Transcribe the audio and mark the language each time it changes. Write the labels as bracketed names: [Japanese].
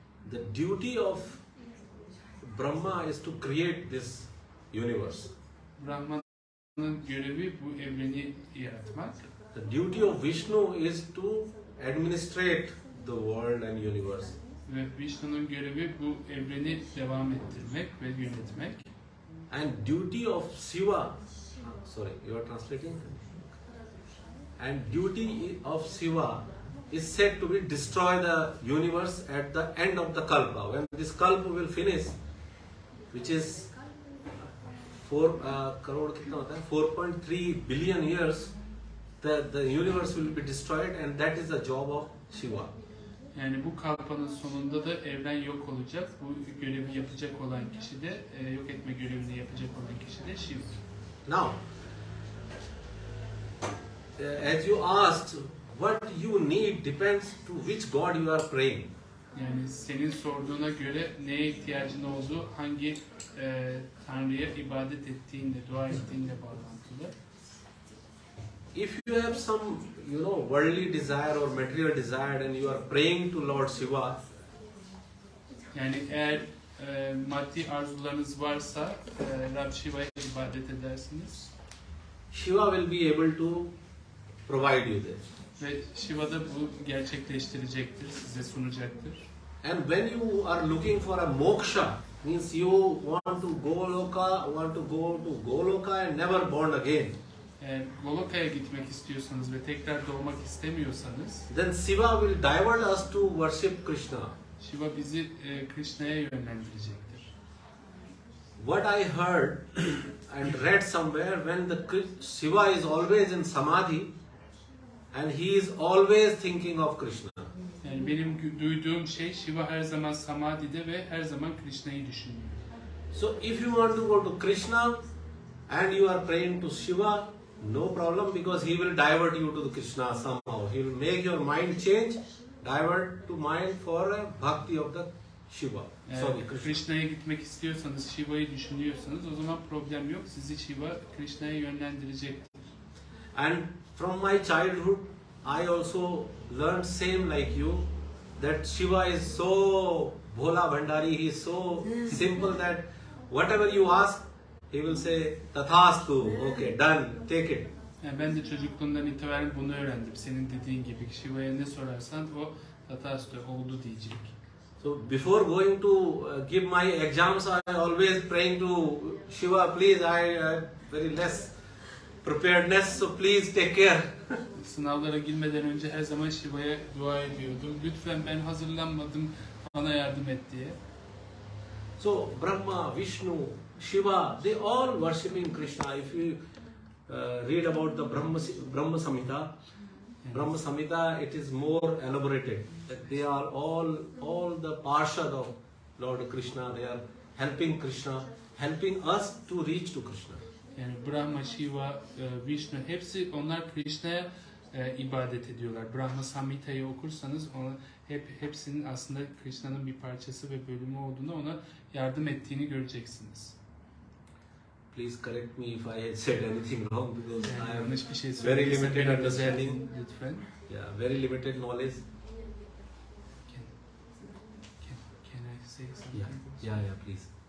[English] The duty of Brahma is to create this universe. [Turkish] Brahma'nın görevi bu evreni yaratmak. [English] The duty of Vishnu is to administrate the world and universe. [Turkish] Ve Vishnu'nun görevi bu evreni devam ettirmek ve yönetmek. [English] And duty of Shiva, sorry, you are translating? And duty of Shiva is said to be destroy the universe at the end of the kalpa. When this kalpa will finish, which is 4.3 billion years, the universe will be destroyed, and that is the job of Shiva. [Turkish] Yani bu kalpanın sonunda da evren yok olacak. Bu görevi yapacak olan kişi de, yok etme görevini yapacak olan kişi de Shiva. [English] Now, as you asked, what you need depends to which God you are praying. [Turkish] Yani senin sorduğuna göre neye ihtiyacın olduğu, hangi Tanrı'ya ibadet ettiğinle, dua ettiğinle bağlantılı. [English] If you have some, you know, worldly desire or material desire and you are praying to Lord Shiva, [Turkish] yani eğer maddi arzularınız varsa Rab Shiva'ya ibadet edersiniz. [English] Shiva will be able to provide you this. [Turkish] Ve Shiva da bu gerçekleştirecektir, size sunacaktır. [English] And when you are looking for a moksha, means you want to go to Goloka and never born again. [Turkish] Eğer Goloka'ya gitmek istiyorsanız ve tekrar doğmak istemiyorsanız, [English] then Shiva will divert us to worship Krishna. [Turkish] Shiva bizi Krishna'ya yönlendirecektir. [English] What I heard and read somewhere, when the Shiva is always in samadhi and he is always thinking of Krishna. [Turkish] Yani benim duyduğum şey, Shiva her zaman samadhide ve her zaman Krishna'yı düşünüyor. [English] So if you want to go to Krishna and you are praying to Shiva, no problem, because he will divert you to the Krishna somehow. He will make your mind change, divert to mind for a bhakti of the Shiva. Sorry, Krishna. [Turkish] Krishna'ya gitmek istiyorsanız, Shiva'yı düşünüyorsanız o zaman problem yok. Sizi Shiva Krishna'ya yönlendirecektir. [English] And from my childhood, I also learned same like you, that Shiva is so bhola bhandari, he is so simple that whatever you ask, he will say, tathastu, okay, done, take it. [Turkish] Yani ben de çocukluğumdan itibaren bunu öğrendim. Senin dediğin gibi Shiva'ya ne sorarsan o tathastu oldu diyecek. [English] So before going to give my exams, I always praying to Shiva, please, I very less preparedness, so please take care. [Turkish] Sınavlara girmeden önce her zaman Shiva'ya dua ediyordum. Lütfen ben hazırlanmadım, bana yardım et diye. [English] So Brahma, Vishnu, Shiva, they all worshipping Krishna. If you read about the Brahma Samhita, Brahma Samhita, it is more elaborated. That they are all the Parshad of Lord Krishna. They are helping Krishna, helping us to reach to Krishna. [Turkish] Yani Brahma, Shiva, Vishnu hepsi onlar Krishna'ya ibadet ediyorlar. Brahma Samhita'yı okursanız hepsinin aslında Krishna'nın bir parçası ve bölümü olduğunu, ona yardım ettiğini göreceksiniz. [English] Please correct me if I said anything wrong, because I am [Turkish] Yanlış bir şey [English] very [Turkish] söylediysem [English] limited [Turkish] beni [English] understanding. [Turkish] düzeltin lütfen. [English] Yeah, very limited knowledge. Can I say something? Yeah, please.